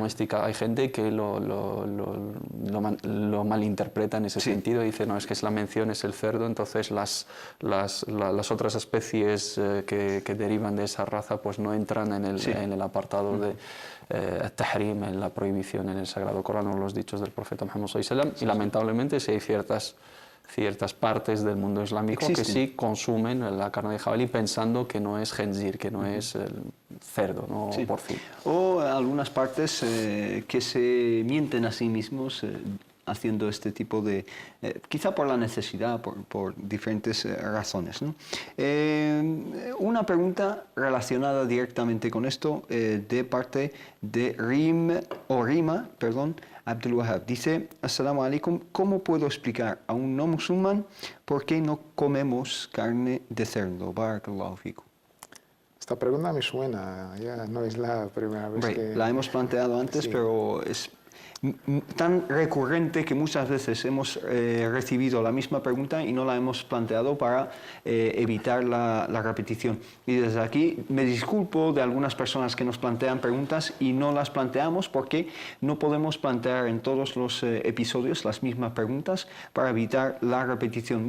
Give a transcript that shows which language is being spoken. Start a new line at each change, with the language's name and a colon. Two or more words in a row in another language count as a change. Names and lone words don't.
Spanish: Hay gente que lo malinterpreta en ese sentido y dice: no, es que es la mención, es el cerdo, entonces las otras especies que derivan de esa raza pues no entran en el apartado de tahrim, en la prohibición en el Sagrado Corán o los dichos del profeta Muhammad
Arabic: صلى الله عليه وسلم,
Spanish: y lamentablemente si hay ciertas partes del mundo islámico que sí consumen la carne de jabalí pensando que no es khinzir, que no es el cerdo, ¿no? Porcino. O algunas partes que se mienten a sí mismos haciendo este tipo de, quizá por la necesidad, por diferentes razones, ¿no? Una pregunta relacionada directamente con esto de parte de Rima, Abdul Wahab. Dice,
Arabic: السلام عليكم,
Spanish: ¿cómo puedo explicar a un no musulmán por qué no comemos carne de cerdo?
Arabic: بارك الله فيكم.
Spanish: Esta pregunta me suena, ya no es la primera vez que... La hemos planteado antes, pero es tan recurrente que muchas veces hemos recibido la misma pregunta y no la hemos planteado para evitar la repetición. Y desde aquí me disculpo de algunas personas que nos plantean preguntas y no las planteamos porque no podemos plantear en todos los episodios las mismas preguntas para evitar la repetición.